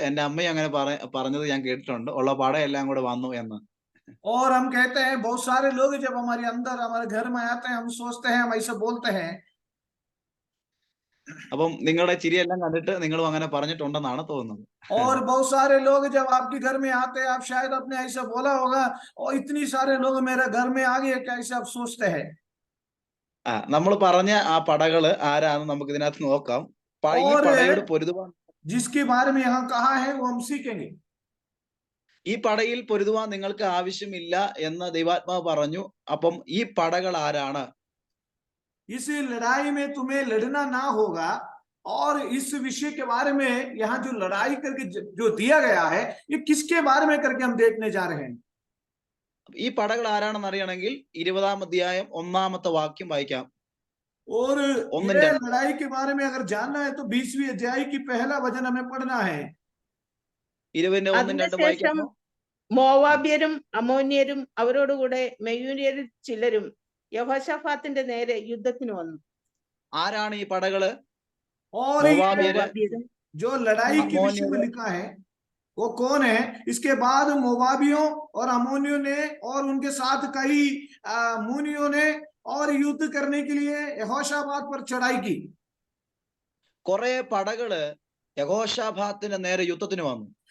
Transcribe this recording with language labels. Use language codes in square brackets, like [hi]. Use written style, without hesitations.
[ml] എന്റെ അമ്മയും അങ്ങനെ പറഞ്ഞത് ഞാൻ കേട്ടിട്ടുണ്ട്, ഉള്ള പടയെല്ലാം കൂടെ വന്നു എന്ന്. [hi] और हम कहते हैं, बहुत सारे लोग जब हमारे अंदर हमारे घर में आते हैं, हम सोचते हैं, हम ऐसे बोलते हैं. [ml] അപ്പം നിങ്ങളുടെ ചിരിയെല്ലാം കണ്ടിട്ട് നിങ്ങളും അങ്ങനെ പറഞ്ഞിട്ടുണ്ടെന്നാണ് തോന്നുന്നത്. [hi] और बहुत सारे लोग जब आपके घर में आते हैं, आप शायद अपने ऐसा बोला होगा, और इतनी सारे लोग मेरे घर में आ गए, कैसे आप सोचते हैं. [ml] നമ്മൾ പറഞ്ഞ ആ പടകള് ആരാന്ന് നമുക്ക് ഇതിനകത്ത് നോക്കാം. ഈ പടയോട് പൊരുതുവാൻ, [hi] जिसके बारे में यहाँ कहा है वो हम सीखेंगे. [ml] ഈ പടയിൽ പൊരുതുവാൻ നിങ്ങൾക്ക് ആവശ്യമില്ല എന്ന് ദൈവാത്മാവ് പറഞ്ഞു. അപ്പം ഈ പടകൾ ആരാണ്? [hi] इस लड़ाई में तुम्हें लड़ना ना होगा, और इस विषय के बारे में यहाँ जो लड़ाई करके जो दिया गया है, ये किसके बारे में करके हम देखने जा रहे हैं. [ml] ഈ പടകൾ ആരാണെന്ന് അറിയണമെങ്കിൽ 20-ാം അധ്യായം 1-ാമത്തെ വാക്യം വായിക്കാം. [hi] और ये लड़ाई के बारे में अगर जानना है तो 20वीं अध्याय की पहला वचन हमें पढ़ना है. [ml] 20-ന്റെ 1-2 വായിക്കാം. മോവാബ്യരും അമോന്യരും അവരോടുകൂടെ മെയൂന്യരിൽ ചിലരും യഹോശാഫാത്തിന്റെ നേരെ യുദ്ധത്തിന് വന്നു. ആരാണ് ഈ പടകള്? [hi] और जो लड़ाई के विषय में लिखा है वो कौन है? इसके बाद मोवाबियों और अमोनियों ने और उनके साथ कई मुनियों ने और युद्ध करने के लिए यहोशाफात पर चढ़ाई की. [ml] കുറെ പടകള് യഹോശാഫാത്തിന്റെ നേരെ യുദ്ധത്തിന് വന്നു.